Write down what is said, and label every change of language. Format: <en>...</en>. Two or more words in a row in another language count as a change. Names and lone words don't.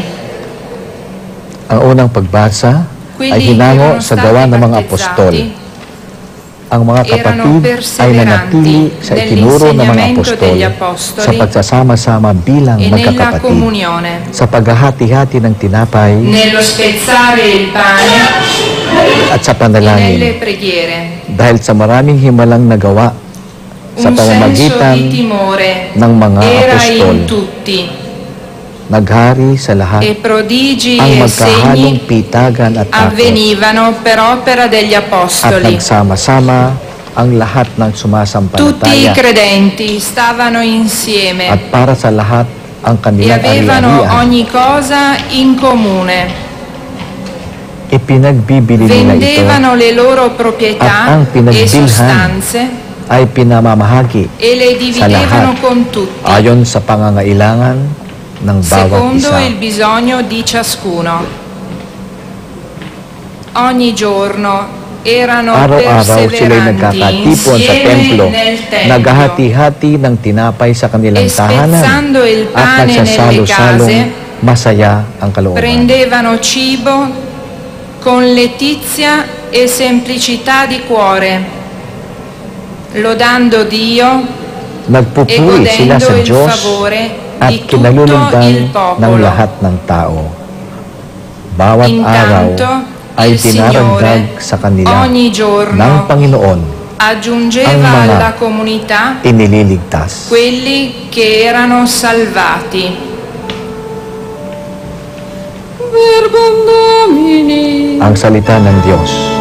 <tl>Ang unang pagbasa ay hinango sa gawa ng mga apostol. Ang mga kapatid ay nanatili sa itinuro ng mga apostol sa pagsasama-sama bilang magkakapatid, sa paghahati-hati ng tinapay,</tl> <it>nello spezzare il pane,</it> <tl>at sa panalangin,</tl> <it>nelle preghiere.</it> <tl>dahil sa maraming himalang nagawa sa pamamagitan ng mga apostol. Naghari sa lahat</tl> <it>e prodigi</it> <tl>ang</tl> <it>e</it> <tl>magkahalong</tl> <it>segni</it> <tl>pitagan at takot,</tl> <it>avvenivano per opera degli</it> <tl>at</tl> <it>apostoli.</it> <tl>nagsama-sama ang lahat ng</tl> <it>Tutti i</it> <tl>sumasampalataya</tl> <it>credenti stavano insieme</it> <tl>at para sa lahat ang</tl> <it>e</it> <tl>kanilang</tl> <it>avevano</it> <tl>ari-arian.</tl> <it>ogni cosa in comune.</it> <tl>Ipinagbibili nila ito</tl> <it>Vendevano le loro</it> <tl>at</tl> <it>proprietà</it> <tl>ang</tl> <it>e</it> <tl>pinagbilhan</tl> <it>sostanze</it> <tl>ay pinamamahagi</tl> <it>e le</it> <tl>sa lahat</tl> <it>dividevano con tutti,</it> <tl>ayon sa pangangailangan ng bawat</tl> <it>secondo</it> <tl>isa.</tl> <it>il bisogno di ciascuno. ogni giorno erano</it> <tl>Araw-araw sila'y</tl> <it>perseveranti</it> <tl>nagkakatipon sa</tl> <it>insieme</it> <tl>templo,</tl> <it>nel tempio,</it> <tl>naghahati-hati ng tinapay sa kanilang</tl> <it>e</it> <tl>tahanan</tl> <it>spezzando il</it> <tl>at</tl> <it>pane nelle</it> <tl>nagsasalo-salong</tl> <it>case,</it> <tl>masaya ang kalooban.</tl> <it>prendevano cibo con letizia e semplicità di cuore, lodando Dio e</it> <tl>Nagpupuri sila</tl> <it>godendo</it> <tl>sa</tl> <it>il</it> <tl>Diyos</tl> <it>favore</it> <tl>at</tl> <it>di tutto</it> <tl>kinalulugdan</tl> <it>il</it> <tl>ng</tl> <it>popolo.</it> <tl>lahat ng tao. Bawat araw</tl> <it>Intanto,</it> <tl>ay</tl> <it>il</it> <tl>dinaragdag</tl> <it>Signore</it> <tl>sa kanila</tl> <it>ogni giorno</it> <tl>ng Panginoon</tl> <it>aggiungeva</it> <tl>ang mga</tl> <it>alla comunità</it> <tl>inililigtas.</tl> <it>quelli che erano salvati.</it> <tl>Ang salita ng Diyos.</tl>